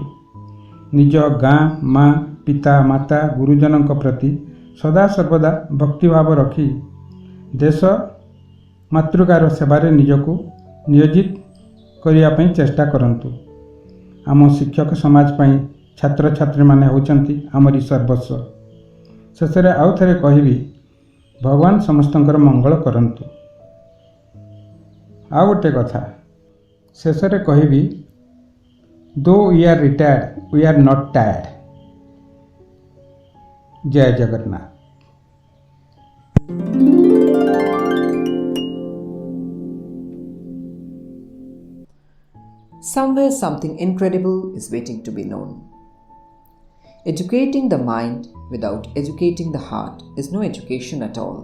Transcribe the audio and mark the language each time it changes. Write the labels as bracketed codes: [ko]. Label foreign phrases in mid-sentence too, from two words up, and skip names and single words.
[or] ନିଜ ଗାଁ, ମା, ପିତା, ମାତା, ଗୁରୁଜନଙ୍କ ପ୍ରତି ସଦାସର୍ବଦା ଭକ୍ତିଭାବ ରଖି ଦେଶ ମାତୃକାର ସେବାରେ ନିଜକୁ ନିୟୋଜିତ କରିବା ପାଇଁ ଚେଷ୍ଟା କରନ୍ତୁ। ଆମ ଶିକ୍ଷକ ସମାଜ ପାଇଁ ଛାତ୍ରଛାତ୍ରୀମାନେ ହେଉଛନ୍ତି ଆମରି ସର୍ବସ୍ୱ। ଶେଷରେ ଆଉ ଥରେ କହିବି, ଭଗବାନ ସମସ୍ତଙ୍କର ମଙ୍ଗଳ କରନ୍ତୁ। ଆଉ ଗୋଟେ କଥା ଶେଷରେ କହିବି, [en] though we are retired, we are not tired. [or] ଜୟ ଜଗନ୍ନାଥ। [en] Somewhere something incredible is waiting to be known. Educating the mind without educating the heart is no education at all.